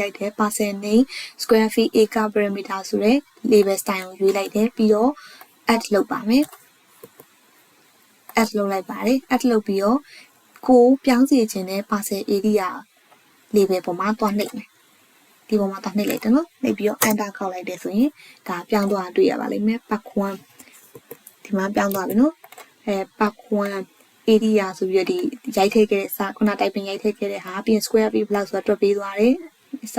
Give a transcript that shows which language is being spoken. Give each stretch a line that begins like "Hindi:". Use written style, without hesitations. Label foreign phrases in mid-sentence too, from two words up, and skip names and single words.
Burmese: လိုက်တဲ့
English: parcel name square feet acre perimeter
Burmese: ဆိုတဲ့
English: label style
Burmese: ကိုရွေးလိုက်တယ်ပြီးတော့ add လုပ်ပါမယ် add လုပ်လိုက်ပါတယ် add လုပ်ပြီးတော့ကိုပြောင်းစီခြင်းတဲ့
English: parcel area label
Burmese: ပေါ်မှာတွားနှိပ်မယ်ဒီပေါ်မှာတွားနှိပ်လိုက်တယ်နော်နှိပ်ပြီးတော့ enter ခောက်လိုက်တယ်ဆိုရင်ဒါ ပြောင်းသွားတွေ့ရပါလိမ့်မယ်
English: part 1
Burmese: ဒီမှာပြောင်းသွားပြီနော်
English: part 1 area
Burmese: ဆိုပြီးတော့ဒီရိုက်ထည့်ခဲ့တဲ့စာခုန typing ရိုက်ထည့်ခဲ့တဲ့ဟာပြီးရင်
English: square feet
Burmese: ဘယ်လောက်ဆိုတာတွက်ပေးသွားတယ်စာ